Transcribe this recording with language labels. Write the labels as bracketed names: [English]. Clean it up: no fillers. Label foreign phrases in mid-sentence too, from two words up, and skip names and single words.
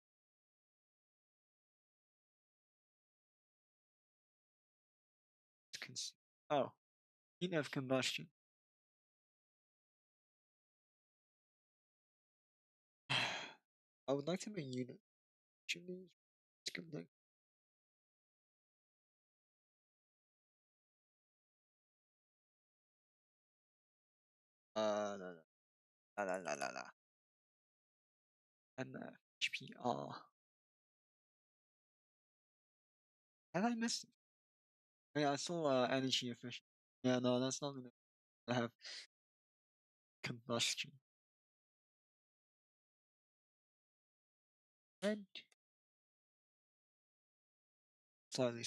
[English] Oh, heat of combustion. I would like to make unit. Chimneys. No, no, la la la la la. And HPR. Have I missed it? Yeah, I saw energy efficient. Yeah, no, that's not gonna have combustion. And slightly.